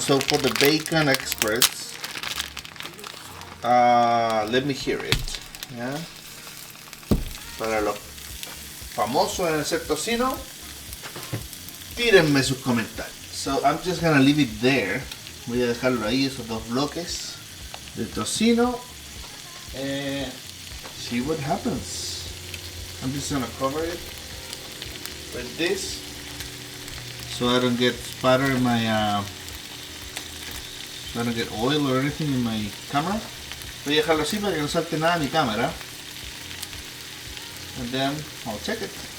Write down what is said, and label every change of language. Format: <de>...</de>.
<en>So for the bacon experts, let me hear it. Yeah.</en> <es>Para los famosos en hacer tocino, tírenme sus comentarios.</es> <en>So I'm just gonna leave it there.</en> <es>Voy a dejarlo ahí, esos dos bloques de tocino.</es> <en>See what happens. I'm just gonna cover it with this so I don't get spatter in my so I don't get oil or anything in my camera.</en> <es>Voy a dejarlo así para que no salte nada de mi cámara.</es> <en>And then I'll check it.</en>